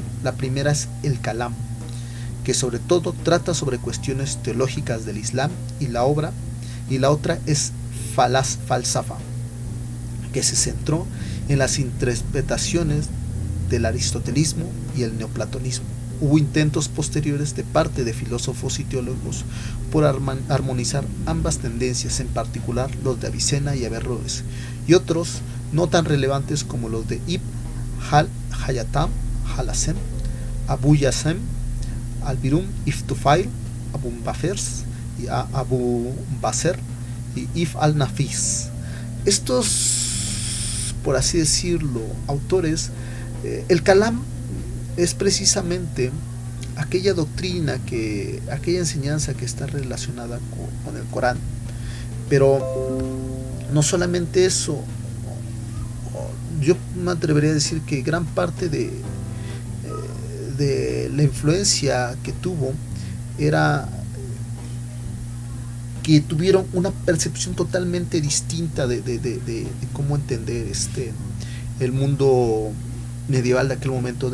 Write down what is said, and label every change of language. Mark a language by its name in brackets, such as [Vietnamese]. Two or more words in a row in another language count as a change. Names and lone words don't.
[Spanish] La primera es el Kalam, que sobre todo trata sobre cuestiones teológicas del Islam y la otra es Falsafa, que se centró en las interpretaciones del aristotelismo y el neoplatonismo. Hubo intentos posteriores de parte de filósofos y teólogos por armonizar ambas tendencias, en particular los de Avicena y Averroes, y otros no tan relevantes como los de Ibn Hayatam Halasem, Abu Yasem, Al-Birum Iftufail, Abu Bafers y Abu Basser y If al-Nafis. Estos, por así decirlo, autores, el Kalam es precisamente aquella doctrina, aquella enseñanza que está relacionada con el Corán. Pero no solamente eso, yo me atrevería a decir que gran parte de la influencia que tuvo era que tuvieron una percepción totalmente distinta de cómo entender el mundo medieval de aquel momento.